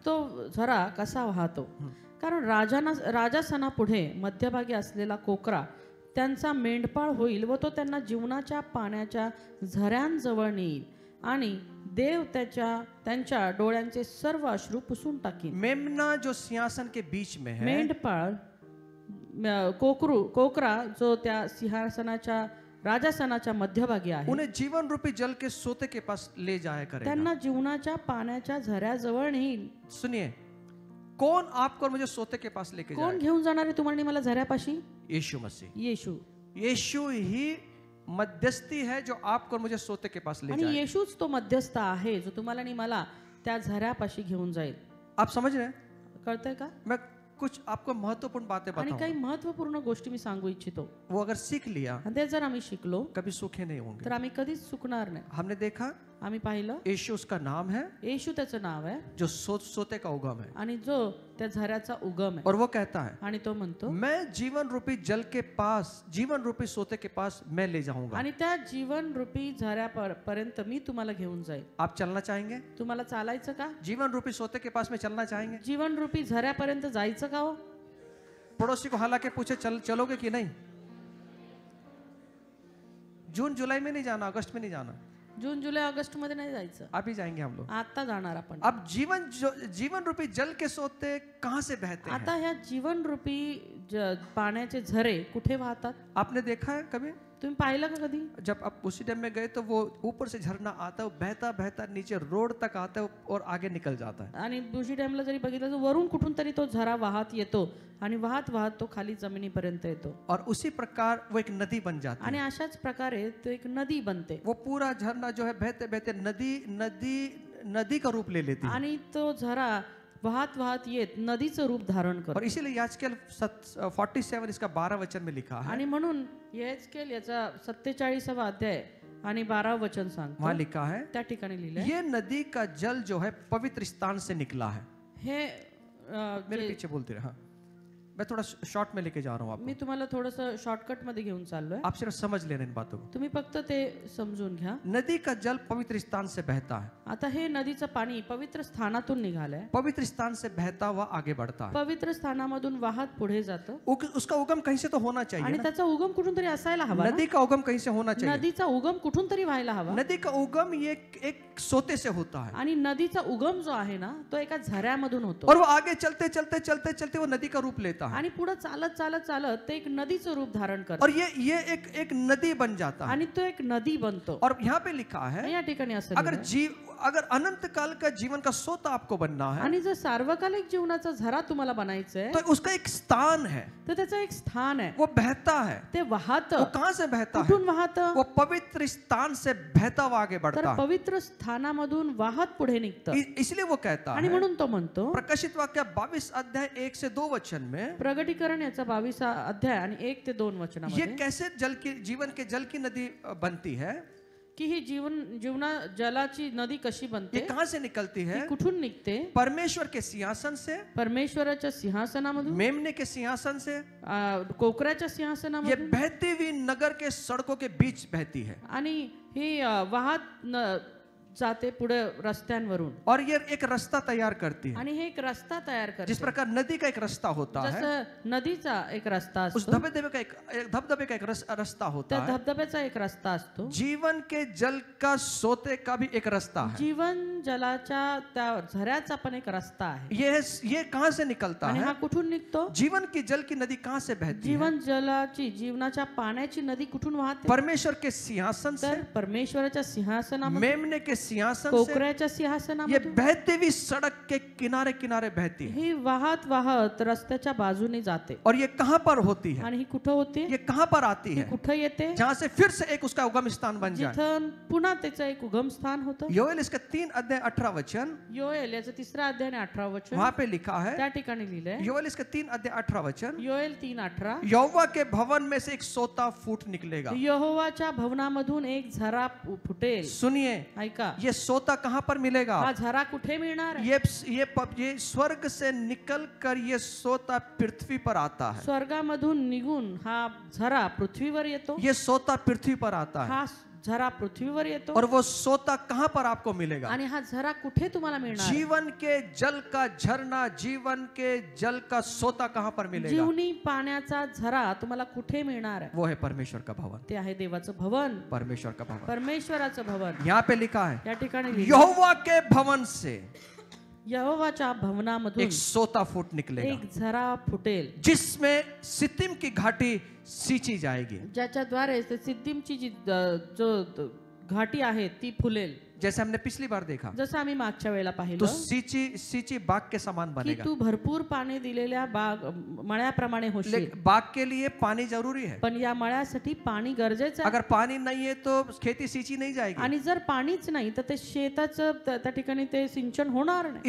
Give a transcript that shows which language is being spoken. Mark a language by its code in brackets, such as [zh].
[mr] तो झरा कसा वाहतो, कारण राजासनापुढे मध्यभागी असलेला कोकरा त्यांचा मेंढपाळ होईल व तो त्यांना जीवनाच्या पाण्याच्या झऱ्यांजवळ नेईल आणि देव त्यांच्या डोळ्यांचे सर्व अश्रू पुसून टाकील। [hi] मेमना जो सिंहासन के बीच में है, [mr] मेंढपाळ कोकरा जो त्या सिंहासनाच्या राजासनाच्या मध्यभागी आहे, [hi] उन्हें जीवन रूपी जल के सोते के पास ले जाया करेगा। [mr] त्यांना जीवनाच्या पाण्याच्या झऱ्याजवळ नेईल। [hi] सुनिए, कौन आपको और मुझे सोते के पास लेके [mr] कोण [hi] जाएगा? [mr] घेऊन जाणार आहे तुम्हाला आणि मला झऱ्यापाशी? [hi] यीशु मसीह। [mr] येशू। [hi] यीशु ही मध्यस्थी है जो आपको और मुझे सोते के पास ले [mr] आणि [hi] जाएगा। [mr] येशूच तो मध्यस्थ आहे जो तुम्हाला आणि मला त्या झऱ्यापाशी घेऊन जाईल। [hi] आप समझ रहे हैं? [mr] कळतंय का? [hi] मैं कुछ आपको महत्वपूर्ण बातें [mr] आणि काही [hi] बताऊं, [mr] महत्वपूर्ण गोष्टी मी सांगू इच्छितो, [hi] वो अगर सीख लिया [mr] आणि ते जर आम्ही शिकलो [hi] कभी सूखे नहीं होंगे। [mr] तर आम्ही कधीच चुकणार नाही। [hi] हमने देखा [mr] आम्ही पाहिलं [hi] यीशु उसका नाम है, [mr] येशू त्याचं नाव आहे [hi] जो सोते का उगम है। [mr] आणि जो त्या झऱ्याचा उगम आहे। [hi] और वो कहता है, [mr] आणि तो म्हणतो, [hi] मैं जीवन रूपी जल के पास, जीवन रूपी सोते के पास मैं ले जाऊंगा। [mr] आणि त्या जीवन रूपी झऱ्यापर्यंत मी तुम्हाला घेऊन जाईल। [hi] आप चलना चाहेंगे? [mr] तुम्हाला चालायचं का? [hi] जीवन रूपी सोते के पास में चलना चाहेंगे? [mr] जीवन रूपी झऱ्यापर्यंत जायचं का हो? [hi] पड़ोसी को हालांकि पूछे चलोगे कि नहीं? जून जुलाई में नहीं जाना, अगस्त में नहीं जाना, [mr] जून जुलै ऑगस्ट मध्ये नाही जायचं, [hi] अभी जाएंगे हम लोग। [mr] आता जाणार आपण। [hi] अब जीवन रूपी जल के सोते कहां से बहते हैं? [mr] आता ह्या जीवन रूपी पाण्याचे झरे कुठे वाहतात? [hi] आपने देखा है कभी? [mr] तुम्ही पाहिलं का कधी? [hi] जब आप उसी डैम में गए तो वो ऊपर से झरना आता है, वो बहता बहता नीचे रोड तक आता है और आगे निकल जाता है। [mr] आणि बुशी डॅमला जरी बघितलं तर वरून कुठून तरी तो झरा वाहत येतो आणि वाहत वाहत तो खाली जमिनीपर्यंत येतो। [hi] और उसी प्रकार वो एक नदी बन जाती [mr] आणि [hi] है। [mr] अशाच प्रकारे तो एक नदी बनते। [hi] वो पूरा झरना जो है बहते बहते नदी का रूप ले लेती है। [mr] आणि तो झरा वाहत वाहत येत नदीचं रूप धारण करतो। [hi] और इसीलिए याजकेल 47 इसका 12 वचन में लिखा है, [mr] आणि म्हणून यहेजकेल याचा 47वा अध्याय आणि 12 वचन सांगतो, [hi] वहां लिखा है, [mr] त्या ठिकाणी लिहिलंय, [hi] ये नदी का जल जो है पवित्र स्थान से निकला है। [mr] हे [hi] मेरे पीछे बोलते रहे। हाँ, मैं थोड़ा शॉर्ट में लेके जा रहा हूँ [mr] मी [hi] आपको, [mr] तुम्हाला थोडंसं शॉर्टकट मध्ये घेऊन चाललोय, [hi] आप सिर्फ समझ लेना इन बातों को। [mr] तुम्ही फक्त ते समजून घ्या। [hi] नदी का जल पवित्र स्थान से बहता है, [mr] आता हे नदीचं पाणी पवित्र स्थानातून निघालंय, [hi] पवित्र स्थान से बहता हुआ आगे बढ़ता है। [mr] पवित्र स्थानामधून वाहत पुढे जातं [hi] उसका उगम कहीं से तो होना चाहिए [mr] आणि [hi] ना? [mr] त्याचा उगम कुठून तरी असायला हवा ना? [hi] नदी का उगम कहीं से होना चाहिए। [mr] नदीचा उगम कुठून तरी व्हायला हवा। [hi] नदी का उगम ये एक सोते से होता है, [mr] आणि नदीचा उगम जो आहे ना तो एका झऱ्यामधून होतो [hi] और वो आगे चलते चलते चलते चलते वो नदी का रूप लेता है, [mr] आणि पुढे चालत चालत चालत ते एक नदीचं रूप धारण करतं [hi] और ये एक नदी बन जाता है। [mr] आणि तो एक नदी बनतो। [hi] और यहाँ पे लिखा है, [mr] या ठिकाणी असं [hi] अगर [mr] लिहिलंय, [hi] अगर अनंत काल का जीवन का सोता आपको बनना है, [mr] आणि जर सार्वकालिक जीवनाचा झरा तुम्हाला बनायचा आहे [hi] तो उसका एक स्थान है, [mr] तर त्याचं एक स्थान आहे, [hi] वो बहता है। [mr] ते वाहत। [hi] वो कहां से बहता है? [mr] कुठून वाहत? [hi] वो पवित्र स्थान से बहता हुआ आगे [mr] तर [hi] बढ़ता है। [mr] पवित्र स्थानामधून वाहत पुढे निघतं। [hi] इसलिए वो कहता [mr] आणि [hi] है, [mr] म्हणून तो म्हणतो, [hi] प्रकाशित वाक्य 22 अध्याय 1 से 2 वचन में, [mr] प्रगटीकरण याचा 22 अध्याय आणि 1 ते 2 [hi] ये [mr] वचनामध्ये, [hi] कैसे जीवन के जल की नदी बनती है, [mr] की ही जलाची नदी कशी [hi] ये [mr] बनते, [hi] कहां से निकलती है? [mr] ती कुठून निघते? [hi] परमेश्वर के सिंहासन से, [mr] परमेश्वराच्या सिंहासनामधून, [hi] मेमने के सिंहासन से, [mr] कोकराच्या [hi] ये [mr] सिंहासनामधून, [hi] बहती हुई नगर के सड़कों के बीच बहती है। [mr] आणि ही वाहत जाते पुढे रस्त्यांवरून [hi] और ये एक रास्ता तैयार करती है। [mr] आणि हे एक रस्ता तयार करते [hi] जिस प्रकार नदी का एक रास्ता होता है, [mr] जसं नदीचा एक रस्ता [hi] उस [mr] असतो [hi] धबधबे का एक रास्ता होता [mr] त्या [hi] है, [mr] धबधब्याचा एक रस्ता असतो [hi] जीवन के जल का सोते का भी एक रास्ता है। [mr] जीवन जलाच्या त्या झऱ्याचा पण एक रस्ता आहे [hi] ये कहां से निकलता [mr] आणि [hi] है? [mr] हा कुठून निघतो [hi] जीवन की जल की नदी कहां से बहती है? [mr] जीवन जलाची जीवनाच्या पाण्याची नदी कुठून वाहते [hi] परमेश्वर के सिंहासन से, [mr] तर परमेश्वराच्या सिंहासनामधून [hi] मेमने के सिंहासन से [mr] कोकऱ्याच्या [hi] ये [mr] सिंहासनामधून [hi] बहती हुई सड़क के किनारे किनारे बहती है। [mr] ही वाहत वाहत रस्त्याच्या बाजूने जाते [hi] और ये कहां पर होती है? [mr] आणि ही कुठं होते [hi] ये कहां पर आती [mr] ही [hi] है? [mr] कुठं येते [hi] जहां से फिर से एक उसका उगम स्थान बन जाए। [mr] जिथं पुन्हा त्याचं एक उगम स्थान होतं [hi] योएल इसका 3 अध्याय 18 वचन, [mr] योएल याचं 3 अध्याय आणि 18 वचन [hi] वहां पे लिखा है, [mr] त्या ठिकाणी लिहिलंय [hi] योएल इसका 3 अध्याय 18 वचन, [mr] योएल 3:18 [hi] यहोवा के भवन में से एक सोता फूट निकलेगा। [mr] यहोवाच्या भवनामधून एक झरा फुटेल [hi] सुनिए, [mr] ऐका [hi] ये सोता कहां पर मिलेगा? [mr] हा झरा कुठे मिळणार आहे? [hi] ये स्वर्ग से निकल कर ये सोता पृथ्वी पर आता है। [mr] स्वर्गामधून निघून हा झरा पृथ्वीवर येतो [hi] ये सोता पृथ्वी पर आता है। [mr] हा झरा पृथ्वीवर येतो [hi] और वो सोता कहां पर आपको मिलेगा? [mr] आणि हा झरा कुठे तुम्हाला मिळणार आहे? [hi] जीवन के जल का झरना, जीवन के जल का सोता कहां पर मिलेगा? [mr] जीवनी पाण्याचा झरा तुम्हाला कुठे मिळणार आहे? [hi] वो है परमेश्वर का भवन। [mr] ते आहे देवाचं भवन [hi] परमेश्वर का भवन [mr] परमेश्वराचं भवन [hi] यहाँ पे लिखा है, [mr] या ठिकाणी लिहिलंय, [hi] यहोवा के भवन से [mr] यहोवाच्या भवनामधून [hi] एक सोता फूट निकलेगा, [mr] एक झरा फुटेल [hi] जिसमें सित्तीम की घाटी सींची जाएगी। [mr] ज्याच्याद्वारे ते सिद्दीमची जी जो घाटी आहे ती फुलेल [hi] जैसे हमने पिछली बार देखा, [mr] जसं आम्ही मागच्या वेळेला [hi] तो [mr] पाहिलं [hi] सींची बाग के समान की बनेगा। [mr] तू भरपूर पाणी दिलेल्या बाग मळ्याप्रमाणे होशील [hi] बाग के लिए पानी जरूरी है, [mr] पण या मळ्यासाठी पाणी गरजेचं आहे [hi] अगर पानी नहीं है तो खेती सींची नहीं जाएगी। [mr] आणि जर पाणीच नाही तर ते शेताचं त्या ठिकाणी ते सिंचन होणार नाही